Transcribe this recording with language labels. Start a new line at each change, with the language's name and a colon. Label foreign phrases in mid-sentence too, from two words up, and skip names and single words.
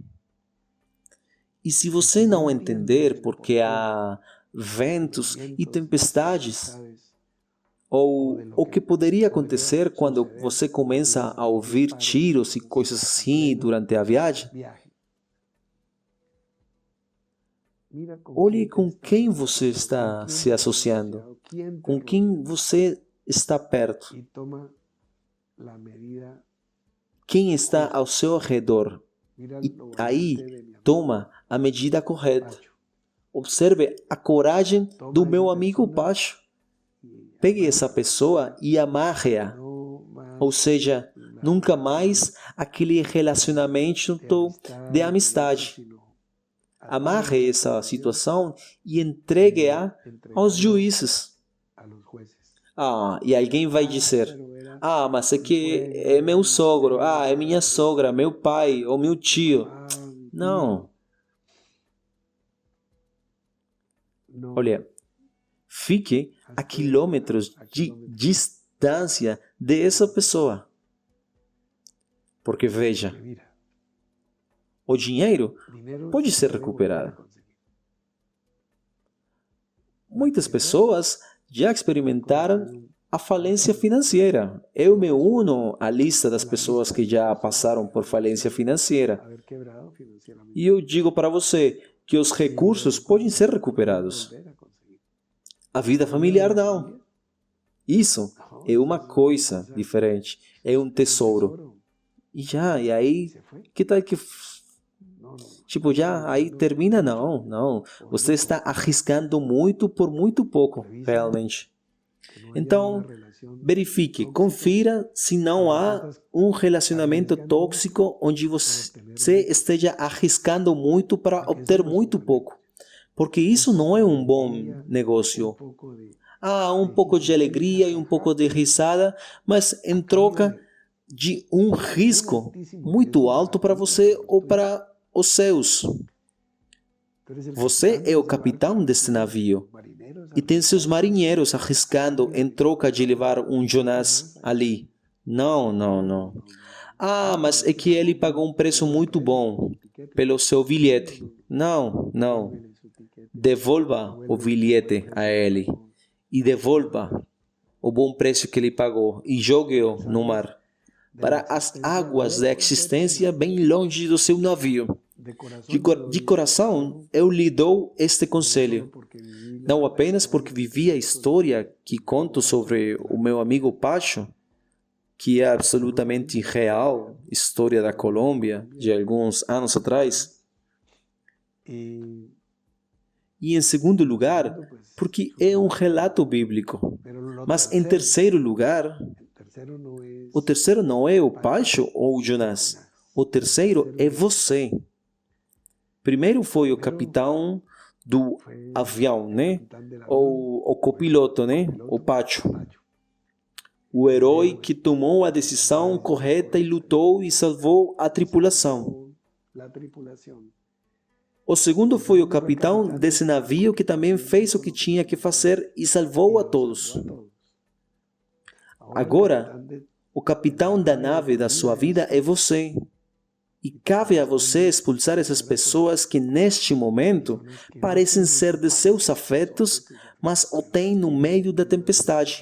Portuguese: E se você não entender porque há ventos e tempestades,
Spanish: Sabes,
Portuguese: ou o que poderia acontecer quando você começa a ouvir tiros e coisas assim durante a viagem, viaje. Mira olhe
Spanish: quién
Portuguese: com
Spanish: te
Portuguese: quem
Spanish: estás
Portuguese: você está
Spanish: con quién
Portuguese: se
Spanish: te
Portuguese: associando,
Spanish: asociado, quién te
Portuguese: com quem
Spanish: rodea,
Portuguese: você está perto,
Spanish: y toma la medida
Portuguese: quem está ao seu redor.
Spanish: Mira
Portuguese: E
Spanish: lo
Portuguese: aí,
Spanish: valiente de mi amigo toma a medida correta. Pacho.
Portuguese: Observe a coragem do meu amigo
Spanish: persona
Portuguese: Pacho.
Spanish: y
Portuguese: Pegue essa pessoa e amarre-a.
Spanish: no más
Portuguese: Ou seja, nunca mais aquele relacionamento de amistade.
Spanish: sino
Portuguese: Amarre essa situação e entregue-a aos juízes.
Spanish: a los jueces.
Portuguese: E alguém vai dizer:
Spanish: Pero era
Portuguese: mas é que é meu sogro, é minha sogra, meu pai ou meu tio.
Spanish: mi tío.
Portuguese: Não.
Spanish: No,
Portuguese: Olha, fique a quilômetros de distância dessa pessoa. Porque veja,
Spanish: mira,
Portuguese: o dinheiro
Spanish: dinero
Portuguese: pode
Spanish: se
Portuguese: ser
Spanish: puede
Portuguese: recuperado.
Spanish: volver a conseguir.
Portuguese: Muitas pessoas já experimentaram a falência financeira. Eu me uno à lista das pessoas que já passaram por falência financeira.
Spanish: Haber quebrado financieramente.
Portuguese: E eu digo para você que os recursos podem ser recuperados.
Spanish: Volver a conseguir.
Portuguese: A vida familiar não. Isso é uma coisa diferente. É um tesouro. E aí,
Spanish: Se fue. que tal que... No, no.
Portuguese: Tipo, já aí termina? Não. Você está arriscando muito por muito pouco, realmente.
Spanish: Que no haya
Portuguese: Então,
Spanish: una relación
Portuguese: verifique, confira se não há um relacionamento tóxico onde você esteja arriscando muito para obter muito pouco. Porque isso não é um bom negócio.
Spanish: un poco de
Portuguese: Um pouco de alegria e um pouco de risada, mas em troca de um risco muito alto para você ou para os seus.
Spanish: tú eres el
Portuguese: Você
Spanish: capitán
Portuguese: é o
Spanish: de ese
Portuguese: capitão
Spanish: barco,
Portuguese: deste navio
Spanish: marineros
Portuguese: e tem seus marinheiros arriscando em troca de levar um Jonás ali. Não. Mas é que ele pagou um preço muito bom pelo seu bilhete. Não.
Spanish: en su tiquete.
Portuguese: Devolva o bilhete a ele e devolva o bom preço que ele pagou e jogue-o no mar, para as águas da existência bem longe do seu navio.
Spanish: De corazón,
Portuguese: De coração, eu lhe dou este conselho,
Spanish: porque viví
Portuguese: não apenas porque vivi a história que conto sobre o meu amigo Pacho, que é absolutamente real, história da Colômbia, de alguns anos atrás,
Spanish: y
Portuguese: e em segundo lugar, porque é um relato bíblico.
Spanish: pero lo
Portuguese: Mas em terceiro lugar,
Spanish: el tercero no es
Portuguese: o terceiro não é o Pacho ou o Jonás. O terceiro é você. Primeiro foi o capitão do avião, né?
Spanish: capitán del avión,
Portuguese: Ou o copiloto, né? O Pacho.
Spanish: Pacho.
Portuguese: O herói que tomou a decisão correta e lutou e salvou a tripulação.
Spanish: La tripulación.
Portuguese: O segundo foi o capitão desse navio que também fez o que tinha que fazer e salvou a todos.
Spanish: A todos.
Portuguese: Agora,
Spanish: capitán de-
Portuguese: o capitão da nave da sua vida é você. E cabe a você expulsar essas pessoas que neste momento parecem ser de seus afetos, mas o têm no meio da tempestade.